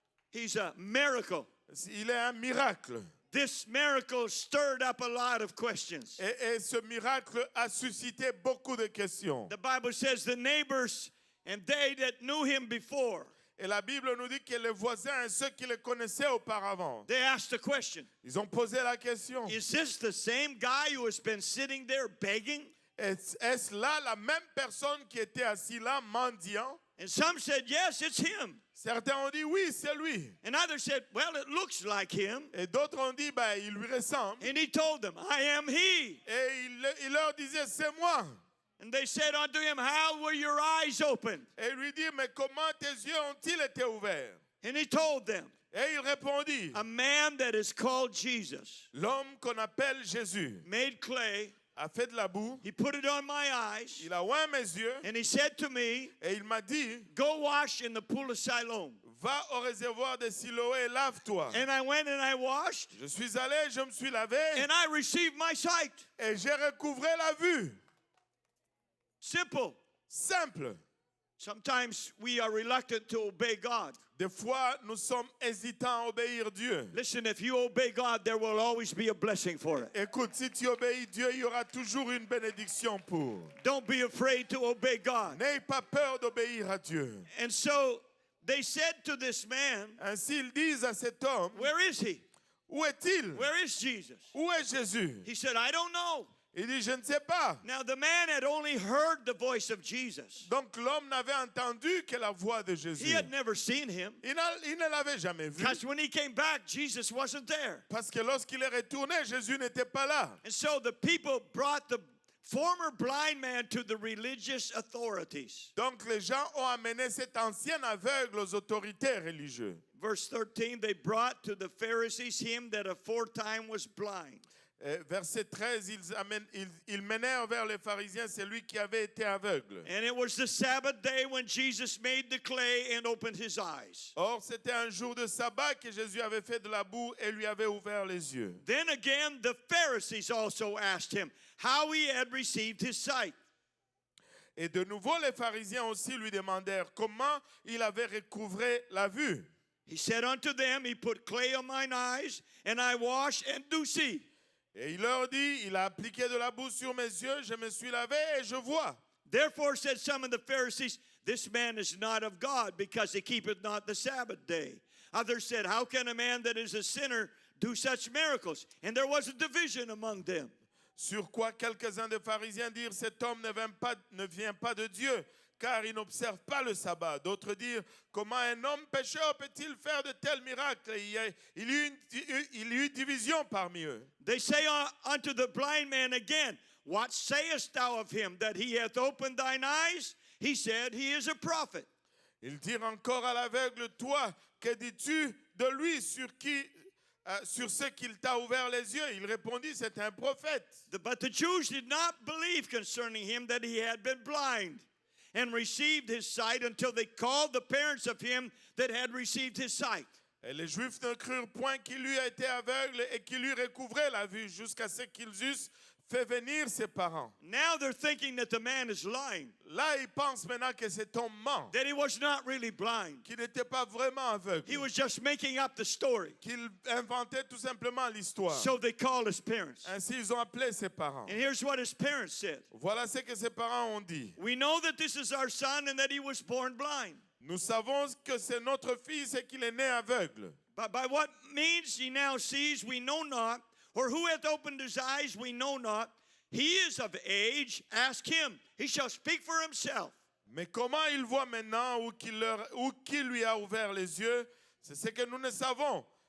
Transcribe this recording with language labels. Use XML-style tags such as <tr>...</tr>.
<en>He's a miracle.</en> <fr>Il est un miracle.</fr> <en>This miracle stirred up a lot of questions.</en> <fr>Et ce miracle a suscité beaucoup de questions.</fr> <en>The Bible says the neighbors and they that knew him before,</en> <fr>Et la Bible nous dit que les voisins et ceux qui le connaissaient auparavant,</fr> <en>they asked the question,</en> <fr>ils ont posé la question.</fr> <en>is this the same guy who has been sitting there begging?</en> <fr>Est-ce là la même personne qui était assise là, mendiant?</fr> <en>And some said, yes, it's him.</en> <fr>Certains ont dit oui, c'est lui.</fr> <en>And others said, well, it looks like him.</en> <fr>Et d'autres ont dit, ben, il lui ressemble.</fr> <en>And he told them, I am he.</en> <fr>Et il leur disait, c'est moi.</fr> <en>And they said unto him, how were your eyes opened?</en> <fr>Et il lui dit, mais comment tes yeux ont-ils été ouverts?</fr> <en>And he told them,</en> <fr>Et il répondit,</fr> <en>a man that is called Jesus</en> <fr>l'homme qu'on appelle Jésus</fr> <en>made clay.</en> <fr>a fait de la boue,</fr> <en>He put it on my eyes.</en> <fr>il a oint mes yeux,</fr> <en>And he said to me,</en> <fr>et il m'a dit,</fr> <en>go wash in the pool of Siloam.</en> <fr>va au réservoir de Siloé et lave-toi.</fr> <en>And I went and I washed.</en> <fr>Je suis allé, je me suis lavé,</fr> <en>And I received my sight.</en> <fr>et j'ai recouvré la vue.</fr> <en>Simple.</en> <fr>Simple.</fr> <en>Sometimes we are reluctant to obey God.</en> <fr>Des fois, nous sommes hésitants à obéir Dieu.</fr> <en>Listen, if you obey God, there will always be a blessing for it.</en> <fr>Écoute, si tu obéis Dieu, il y aura toujours une bénédiction pour.</fr> <en>Don't be afraid to obey God.</en> <fr>N'aie pas peur d'obéir à Dieu.</fr> <en>And so they said to this man,</en> <fr>Ainsi, ils disent à cet homme,</fr> <en>where is he?</en> <fr>où est-il?</fr> <en>Where is Jesus?</en> <fr>Où est Jésus?</fr> <en>He said, I don't know.</en> <fr>Il dit, je ne sais pas.</fr> <en>Now the man had only heard the voice of Jesus.</en> <fr>Donc l'homme n'avait entendu que la voix de Jésus.</fr> <en>He had never seen him.</en> <fr>Il ne l'avait jamais vu.</fr> <en>Because when he came back, Jesus wasn't there.</en> <fr>Parce que lorsqu'il est retourné, Jésus n'était pas là.</fr> <en>And so the people brought the former blind man to the religious authorities.</en> <fr>Donc les gens ont amené cet ancien aveugle aux autorités religieuses.</fr> <en>Verse 13, they brought to the Pharisees him that aforetime was blind.</en> <fr>Verset 13, ils menèrent vers les pharisiens celui qui avait été aveugle.</fr> <en>And it was the Sabbath day when Jesus made the clay and opened his eyes.</en> <fr>Or, c'était un jour de sabbat que Jésus avait fait de la boue et lui avait ouvert les yeux.</fr> <en>Then again, the Pharisees also asked him how he had received his sight.</en> <fr>Et de nouveau, les pharisiens aussi lui demandèrent comment il avait recouvré la vue.</fr> <en>He said unto them, he put clay on mine eyes, and I wash and do see.</en> <fr>Et il leur dit, il a appliqué de la boue sur mes yeux, je me suis lavé et je vois.</fr> <en>Therefore said some of the Pharisees, this man is not of God, because he keepeth not the Sabbath day. Others said, how can a man that is a sinner do such miracles? And there was a division among them.</en> <fr>Sur quoi quelques-uns des pharisiens dirent, cet homme ne vient pas de Dieu, car il n'observe pas le sabbat. D'autres dirent, comment un homme pécheur peut-il faire de tels miracles? Il y eut division parmi eux.</fr> <en>They say unto the blind man again, what sayest thou of him, that he hath opened thine eyes? He said, he is a prophet.</en> <fr>Ils dirent encore à l'aveugle, toi, que dis-tu de lui sur ce qu'il t'a ouvert les yeux? Il répondit, c'est un prophète.</fr> <en>But the Jews did not believe concerning him that he had been blind and received his sight until they called the parents of him that had received his sight.</en> <fr>Et les Juifs ne crurent point qu'il eût été aveugle et qu'il eût recouvré la vue jusqu'à ce qu'ils eussent fait venir ses parents.</fr> <en>Now they're thinking that the man is lying,</en> <fr>Là, ils pensent maintenant que cet homme ment,</fr> <en>that he was not really blind.</en> <fr>qu'il n'était pas vraiment aveugle,</fr> <en>He was just making up the story.</en> <fr>qu'il inventait tout simplement l'histoire.</fr> <en>So they called his parents.</en> <fr>Ainsi, ils ont appelé ses parents.</fr> <en>And here's what his parents said.</en> <fr>Voilà ce que ses parents ont dit.</fr> <en>We know that this is our son and that he was born blind.</en> <fr>Nous savons que c'est notre fils et qu'il est né aveugle.</fr> <en>But by what means he now sees, we know not, or who hath opened his eyes, we know not. He is of age, ask him. He shall speak for himself.</en> <fr>Mais comment il voit maintenant ou qui lui a ouvert les yeux, c'est ce que nous ne savons.</fr>